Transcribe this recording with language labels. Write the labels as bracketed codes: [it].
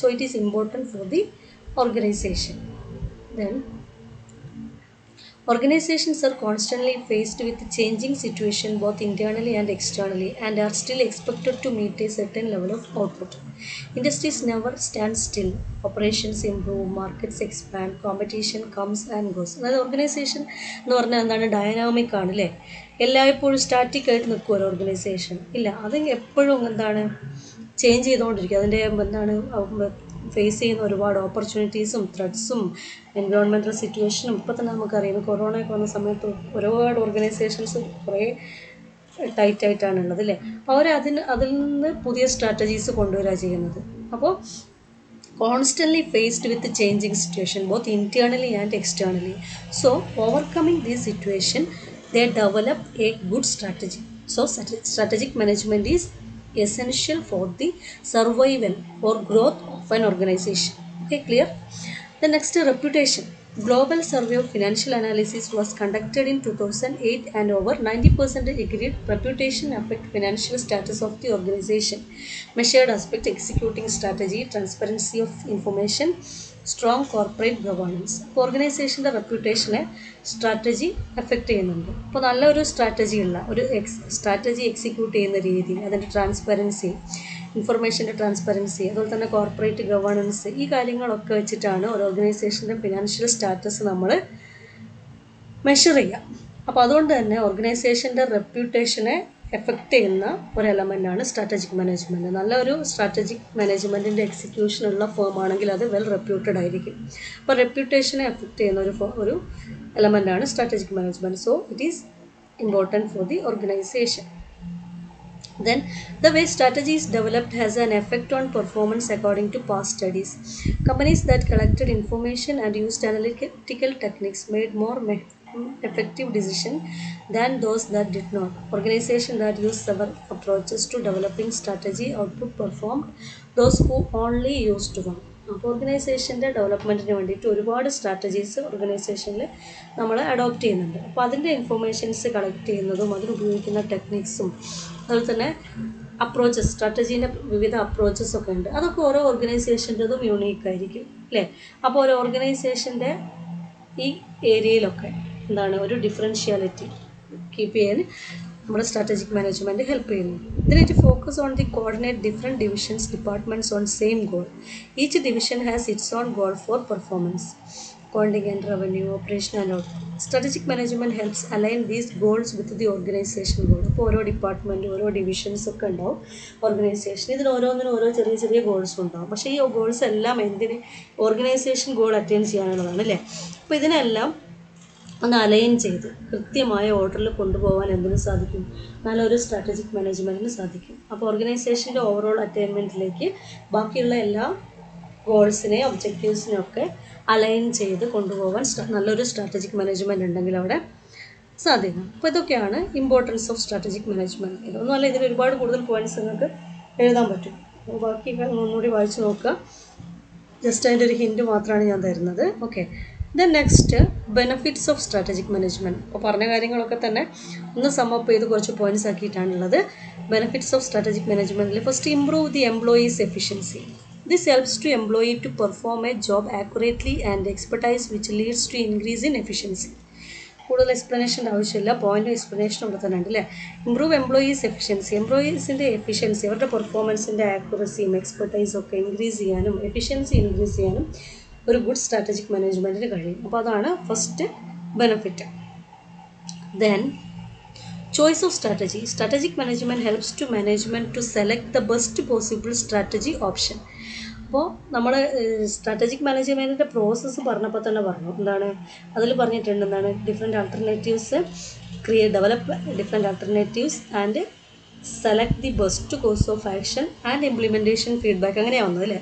[en] So it is important for the organization. Then organizations are constantly faced with changing situation both internally and externally and are still expected to meet a certain level of output. Industries never stand still. Operations improve, markets expand, competition comes and goes. [ml] അതായത് organisation എന്ന് പറഞ്ഞാൽ എന്താണ്, dynamic ആണ് അല്ലേ. എല്ലായ്പ്പോഴും static ആയിട്ട് നിൽക്കും ഒരു ഓർഗനൈസേഷൻ ഇല്ല. അത് എപ്പോഴും എന്താണ്, ചേഞ്ച് ചെയ്തുകൊണ്ടിരിക്കും. അതിൻ്റെ എന്താണ് ഫേസ് ചെയ്യുന്ന ഒരുപാട് ഓപ്പർച്യൂണിറ്റീസും ത്രെഡ്സും എൻവയോൺമെൻറ്റൽ സിറ്റുവേഷനും ഇപ്പോൾ തന്നെ നമുക്കറിയാം. കൊറോണയൊക്കെ വന്ന സമയത്ത് ഒരുപാട് ഓർഗനൈസേഷൻസ് കുറേ ടൈറ്റായിട്ടാണുള്ളത് അല്ലേ. അപ്പോൾ അതിൽ നിന്ന് പുതിയ സ്ട്രാറ്റജീസ് കൊണ്ടുവരിക ചെയ്യുന്നത്. [en] അപ്പോൾ constantly faced with the changing situation both internally and externally. So overcoming this situation they develop a good strategy. So strategic management is essential for the survival or growth of an organization. Okay, clear? The next, reputation. Global survey of financial analysis was conducted in 2008 and over 90% agreed reputation affect financial status of the organization. Measured aspect, executing strategy, transparency of information, strong corporate governance. [ml] ഓർഗനൈസേഷൻ്റെ റെപ്യൂട്ടേഷനെ strategy effect ചെയ്യുന്നുണ്ട്. അപ്പോൾ നല്ലൊരു strategy ഉള്ള ഒരു strategy execute ചെയ്യുന്ന രീതി, അതിൻ്റെ transparency, ഇൻഫർമേഷൻ്റെ transparency, അതുപോലെ തന്നെ കോർപ്പറേറ്റ് ഗവേണൻസ്, ഈ കാര്യങ്ങളൊക്കെ വെച്ചിട്ടാണ് ഒരു ഓർഗനൈസേഷൻ്റെ ഫിനാൻഷ്യൽ സ്റ്റാറ്റസ് നമ്മൾ മെഷർ ചെയ്യുക. അപ്പോൾ അതുകൊണ്ട് തന്നെ ഓർഗനൈസേഷൻ്റെ റെപ്യൂട്ടേഷനെ എഫക്റ്റ് ചെയ്യുന്ന ഒരു എലമെൻ്റാണ് സ്ട്രാറ്റജിക് മാനേജ്മെൻറ്റ്. നല്ലൊരു സ്ട്രാറ്റജിക് മാനേജ്മെൻറ്റിൻ്റെ എക്സിക്യൂഷൻ ഉള്ള ഫേം ആണെങ്കിൽ അത് വെൽ റെപ്യൂട്ടഡ് ആയിരിക്കും. അപ്പോൾ റെപ്യൂട്ടേഷനെ എഫക്റ്റ് ചെയ്യുന്ന ഒരു എലമെൻ്റാണ് strategic management. [en] So it is important for the organization. Then the way strategy is developed has an effect on performance according to past studies. Companies that collected information and used analytical techniques made more effective decisions than those that did not. Organizations that use several approaches to developing strategy outperformed those who only used one. [ml] അപ്പോൾ ഓർഗനൈസേഷൻ്റെ ഡെവലപ്മെൻറ്റിന് വേണ്ടിയിട്ട് ഒരുപാട് strategies ഓർഗനൈസേഷനിൽ നമ്മൾ adopt ചെയ്യുന്നുണ്ട്. അപ്പോൾ അതിൻ്റെ informations collect ചെയ്യുന്നതും അതിനുപയോഗിക്കുന്ന ടെക്നിക്സും അതുപോലെ തന്നെ അപ്രോച്ചസ്, സ്ട്രാറ്റജീൻ്റെ വിവിധ അപ്രോച്ചസ് ഒക്കെ ഉണ്ട്. അതൊക്കെ ഓരോ ഓർഗനൈസേഷൻ്റെതും യൂണീക്ക് ആയിരിക്കും അല്ലേ. അപ്പോൾ ഒരു ഓർഗനൈസേഷൻ്റെ ഈ ഏരിയയിലൊക്കെ എന്താണ് ഒരു ഡിഫറൻഷ്യാലിറ്റി കീപ്പ് ചെയ്യാൻ നമ്മുടെ സ്ട്രാറ്റജിക് മാനേജ്മെൻറ്റ് ഹെൽപ്പ് ചെയ്യുന്നു. [en] ഇതിനായിട്ട് focus on the coordinate different divisions departments on same goal. Each division has its own goal for performance, contingent revenue, operational and output. Strategic management helps align these goals with the organization goal. [ml] അപ്പോൾ ഓരോ department, ഓരോ divisions ഒക്കെ ഉണ്ടാവും organisation. ഇതിന് ഓരോന്നിനും ഓരോ ചെറിയ ചെറിയ ഗോൾസ് ഉണ്ടാവും. പക്ഷേ ഈ ഗോൾസ് എല്ലാം എന്തിന് ഓർഗനൈസേഷൻ ഗോൾ അറ്റൈൻ ചെയ്യാനുള്ളതാണ് അല്ലേ. അപ്പോൾ ഇതിനെല്ലാം ഒന്ന് അലൈൻ ചെയ്ത് കൃത്യമായ ഓർഡറിൽ കൊണ്ടുപോകാൻ എന്തിനു സാധിക്കും, നല്ലൊരു സ്ട്രാറ്റജിക് മാനേജ്മെൻറ്റിന് സാധിക്കും. അപ്പോൾ ഓർഗനൈസേഷൻ്റെ ഓവറോൾ അറ്റൈൻമെൻറ്റിലേക്ക് ബാക്കിയുള്ള എല്ലാ ഗോൾസിനെയും ഒബ്ജക്റ്റീവ്സിനെയും ഒക്കെ അലൈൻ ചെയ്ത് കൊണ്ടുപോകാൻ നല്ലൊരു സ്ട്രാറ്റജിക് മാനേജ്മെൻറ്റ് ഉണ്ടെങ്കിൽ അവിടെ സാധിക്കും. അപ്പോൾ ഇതൊക്കെയാണ് ഇമ്പോർട്ടൻസ് ഓഫ് സ്ട്രാറ്റജിക് മാനേജ്മെൻറ്റ്. ഇതൊന്നുമല്ല, ഇതിൽ ഒരുപാട് കൂടുതൽ പോയിൻറ്റ്സ് നിങ്ങൾക്ക് എഴുതാൻ പറ്റും. അപ്പോൾ ബാക്കി ഒന്നുകൂടി വായിച്ച് നോക്കുക. ജസ്റ്റ് അതിൻ്റെ ഒരു ഹിൻറ്റ് മാത്രമാണ് ഞാൻ തരുന്നത്. [en] Okay, then next benefits of strategic management. [ml] അപ്പോൾ പറഞ്ഞ കാര്യങ്ങളൊക്കെ തന്നെ ഒന്ന് സമ്മപ്പ് ചെയ്ത് കുറച്ച് points ആക്കിയിട്ടാണുള്ളത്. [en] Benefits of strategic മാനേജ്മെൻറ്റിൽ first, improve the employees efficiency. This helps to employee to perform a job accurately and expertise which leads to increase in efficiency. [ml] കൂടുതൽ എക്സ്പ്ലനേഷൻ്റെ ആവശ്യമില്ല, point explanation ഇവിടെ തന്നെ ഉണ്ട് അല്ലേ. [en] improve employees efficiency, [ml] എംപ്ലോയീസിൻ്റെ എഫിഷ്യൻസി, അവരുടെ പെർഫോമൻസിൻ്റെ ആക്യുറസിയും എക്സ്പെർട്ടൈസും ഒക്കെ increase ചെയ്യാനും efficiency increase ചെയ്യാനും ഒരു ഗുഡ് സ്ട്രാറ്റജിക് മാനേജ്മെൻറ്റിന് കഴിയും. അപ്പോൾ അതാണ് first benefit. [en] Then choice of strategy. Strategic management helps to management to select the best possible strategy option. [ml] അപ്പോൾ നമ്മൾ സ്ട്രാറ്റജിക് മാനേജ്മെൻറ്റിൻ്റെ പ്രോസസ്സ് പറഞ്ഞപ്പോൾ തന്നെ പറഞ്ഞു എന്താണ്, അതിൽ പറഞ്ഞിട്ടുണ്ട് എന്താണ്, [en] different alternatives develop different alternatives and select the best course of action and implementation feedback, [ml] അങ്ങനെയാണ് വന്നത് അല്ലേ.